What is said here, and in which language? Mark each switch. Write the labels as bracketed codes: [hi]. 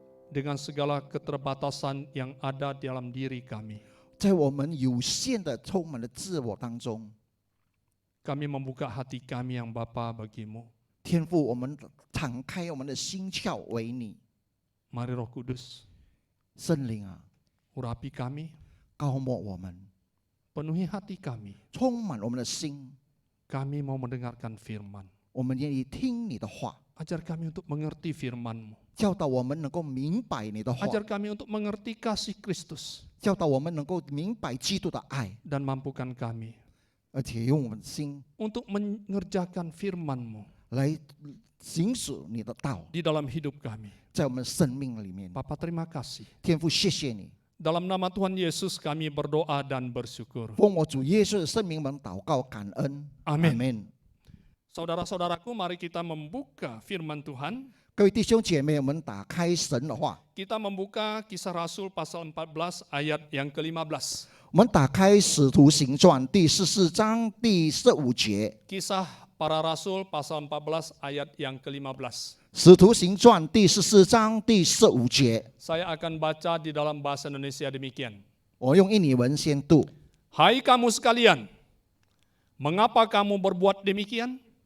[id] dengan segala keterbatasan yang ada dalam diri kami. [zh] 在我们有限的、充满了自我当中， [id] Kami membuka hati kami yang Bapa bagimu. [zh] 天父，我们敞开我们的心窍为你， [id] Mari Roh Kudus, [zh] 圣灵啊， [id] urapi kami, [zh] 高抹我们， [id] penuhi hati kami. [zh] 充满我们的心， [id] Kami mau mendengarkan firman. [zh] 我们愿意听你的话， [id] Ajar kami untuk mengerti firman-Mu. [zh] 教导我们能够明白你的话， [id] Ajar kami untuk mengerti kasih Kristus. [zh] 教导我们能够明白基督的爱， [id] Dan mampukan kami [zh] 而且用我们的心 [id] untuk mengerjakan firman-Mu [zh] 来行使你的道， [id] di dalam hidup kami. [zh] 在我们生命里面。 [id] Bapa terima kasih. [zh] 天父，谢谢你， [id] Dalam nama Tuhan Yesus kami berdoa dan bersyukur. [zh] 奉我主耶稣的圣名，我们祷告感恩。 [id] Amin. Saudara-saudaraku, mari kita membuka firman Tuhan. [zh] 各位弟兄姐妹，我们打开神的话， [id] Kita membuka Kisah Rasul pasal 14 ayat yang ke-15. [zh] 我们打开《使徒行传》第14章第15节， [id] Kisah para Rasul pasal 14 ayat yang ke-15. [zh] 《使徒行传》第14章第15节， [id] Saya akan baca di dalam bahasa Indonesia demikian. [zh] 我用印尼文先读。 [id] Hai kamu sekalian, mengapa kamu berbuat demikian?